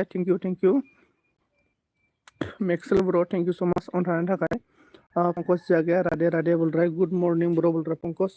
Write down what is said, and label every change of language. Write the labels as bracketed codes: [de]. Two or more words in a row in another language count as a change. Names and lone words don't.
[en] thank you Maxel bro, thank you so much [brx] अन थानायनि थाखाय। [hi] पंकज जागे राधे राधे बोल रहा है, [en] good morning bro [hi] बोल रहा है पंकज।